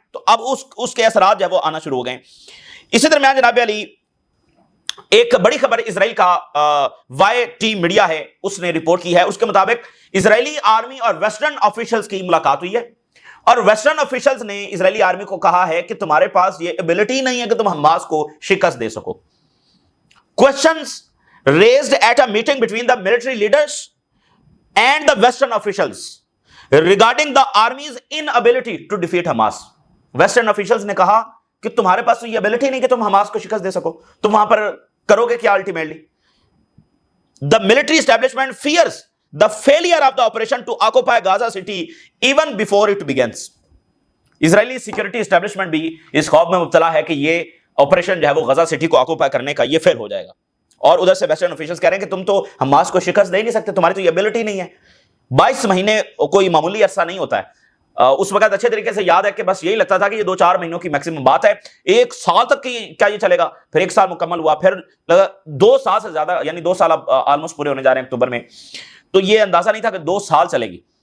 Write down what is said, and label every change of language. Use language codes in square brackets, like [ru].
[ur] تو اب اس کے اثرات جو ہے وہ آنا شروع ہو گئے. اسی درمیان جناب علی ایک بڑی خبر اسرائیل کا YT میڈیا ہے اس نے رپورٹ کی ہے, اس کے مطابق اسرائیلی آرمی اور ویسٹرن آفیشلز کی ملاقات ہوئی ہے اور ویسٹرن آفیشلز نے اسرائیلی آرمی کو کہا ہے کہ تمہارے پاس یہ ایبلٹی نہیں ہے کہ تم حماس کو شکست دے سکو. [en] Questions raised at a meeting between the military leaders and the western officials regarding the army's inability to defeat Hamas. [ur] Western officials نے کہا کہ تمہارے پاس تو یہ ایبلٹی نہیں کہ تم حماس کو شکست دے سکو, تم وہاں پر کرو گے کیا ultimately. [en] The military establishment fears the failure of the operation to occupy Gaza city even before it begins. [ur] Israeli security establishment بھی اس خوف میں مبتلا ہے کہ یہ آپریشن جو ہے وہ غزہ سٹی کو آکوپائی کرنے کا یہ فیل ہو جائے گا. اور ادھر سے ویسٹرن آفیشلز کہہ رہے ہیں کہ تم تو حماس کو شکست دے نہیں سکتے, تمہاری تو یہ ایبلٹی نہیں ہے. 22 مہینے کوئی معمولی عرصہ نہیں ہوتا ہے. اس وقت اچھے طریقے سے یاد ہے کہ بس یہی لگتا تھا کہ یہ 2-4 مہینوں کی میکسیمم بات ہے, 1 سال تک کی کیا یہ چلے گا, پھر 1 سال مکمل ہوا, پھر 2 سال سے زیادہ یعنی 2 سال اب آلموسٹ پورے ہونے جا رہے ہیں اکتوبر میں, تو یہ اندازہ نہیں تھا کہ 2 سال چلے گی.